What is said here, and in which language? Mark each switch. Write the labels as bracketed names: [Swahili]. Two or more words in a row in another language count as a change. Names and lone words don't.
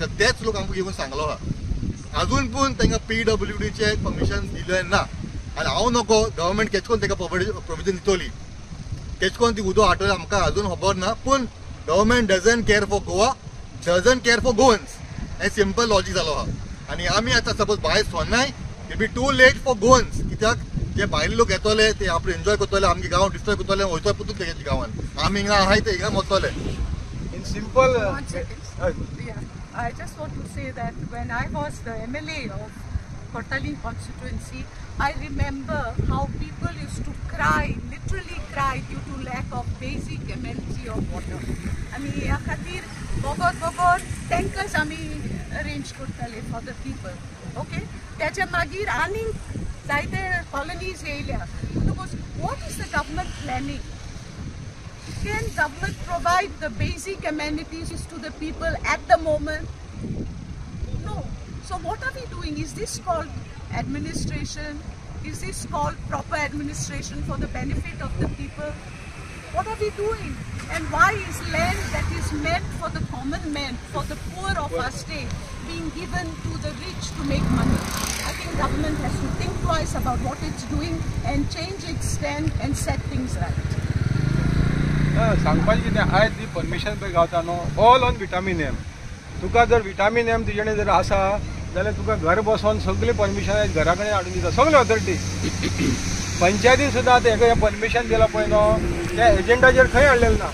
[Konkani] करता तेच लोक आमकां येवन सांगलो आहा अजून पूण तांकां PWDचे परमिशन दिलें ना आनी हांव नको गव्हर्मेंट केच कोन्न तांकां प्रोविजन दितली केच कोन्न ती उदक हाडटली आमकां अजून खबर ना पूण [English] government doesn't care for Goa doesn't care for Goans [Konkani] हें [English] simple logic [Konkani] जालो आहा आनी आमी आतां सपोज भायर सोन्नाय [English] may be too late for Goans [Konkani] कित्याक जे भायले लोक येतले ते आपले एन्जॉय करतले आमगे गांव डिस्ट्रॉय करतले वयतले परतून तेगे गांवान आमी हिंगा आहाय ते हिंगा मरतले [English] in simple I just want to say that when I was the MLA of Kortali constituency, I remember how people used to cry, literally cry, due to lack of basic amenity of water. [Konkani] आमी ह्या खातीर बोगोत tankers आमी arrange करताले [English] for the people. [Konkani] Okay? त्याच्या मागीर आनीक जायते colonies येयल्या. [English] What is the government planning? Can government provide the basic amenities to the people at the moment? No. So what are we doing? Is this called administration? Is this called proper administration for the benefit of the people? What are we doing? And why is land that is meant for the common man, for the poor of our state, being given to the rich to make money? I think government has to think twice about what it's doing and change its stand and set things right. [Konkani] सांगपाचें कितें आयज जी परमिशन पळय गावता न्हू [English] all on vitamin M. [Konkani] तुका जर [English] vitamin M [Konkani] तुजे कडेन जर आसा जाल्यार तुका घर बसोन सगळी परमिशन आयज घरा कडेन हाडून दिता सगळे ऑथॉरिटी. पंचायतीन सुद्दां आतां हेका परमिशन दिलां पळय न्हू त्या एजेंडाचेर खंय हाडलेलें ना.